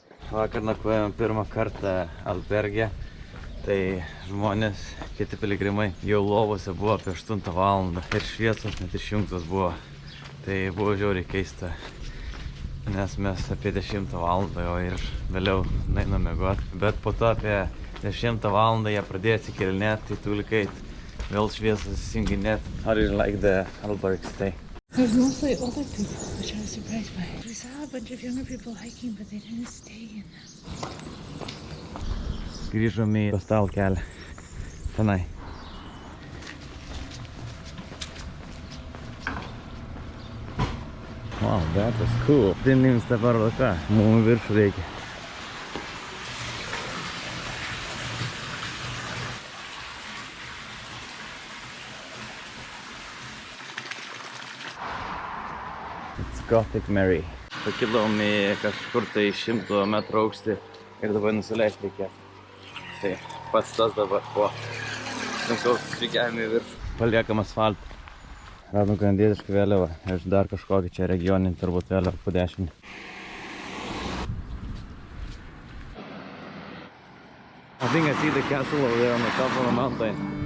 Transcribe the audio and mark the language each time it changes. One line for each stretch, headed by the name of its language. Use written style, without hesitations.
Lithuanian: Vakar nakvojom pirmą kartą alberge. Tai žmonės, kiti piligrimai, jau lovose buvo apie 8 valandą. Ir šviesos net išjungtos buvo. Tai buvo žiauriai keista. Nes mes apie 10 valandą jau ir vėliau einam miegot. Bet po to apie 10 valandą jie pradėjo atsikėlinėti, tai tulikait vėl šviesas įsijunginėt.
English: How do you like the alberg stay? There's mostly older people, which I was surprised by. We saw a bunch of younger people hiking, but they didn't stay in them.
Lithuanian: Grįžom į Costado kelią. Tenai.
English: Wow, that was cool. Didn't even step out of the car.
Lithuanian: Mum viršų reikia.
English: It's Gothic Mary.
Lithuanian: Pakilom į kažkur tai 100 metrų aukštį ir dabar nusileisti reikės. Tai pats tas dabar po sunkaus žygiavimo į viršų. Paliekam asfaltą. Radom kanadietišką vėliavą ir dar kažkokį čia regioninį turbūt vėliavą po 10.
English: I think I see the castle over there on the top of the mountain.